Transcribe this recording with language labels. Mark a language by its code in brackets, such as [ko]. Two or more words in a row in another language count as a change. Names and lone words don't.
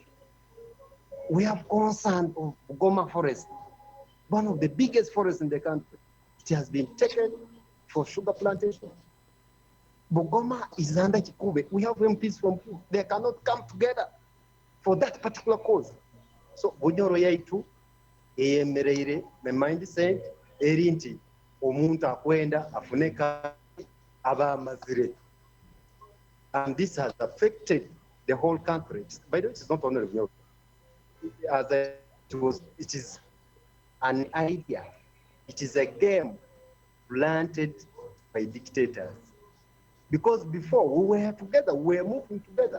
[en] We have concern of Goma forest, one of the biggest forests in the country. It has been taken for sugar plantation. Bugoma is under Kikube. We have MPs from Kube. They cannot come together for that particular cause. [nyo] So Bunyoro yaitu eyemereire me mindset eri nti omuntu akwenda afuneka aba amazire. [en] And this has affected the whole country. By the way, it's not only Bunyoro. It is an idea. It is a game planted by dictators. Because before we were together, we were moving together.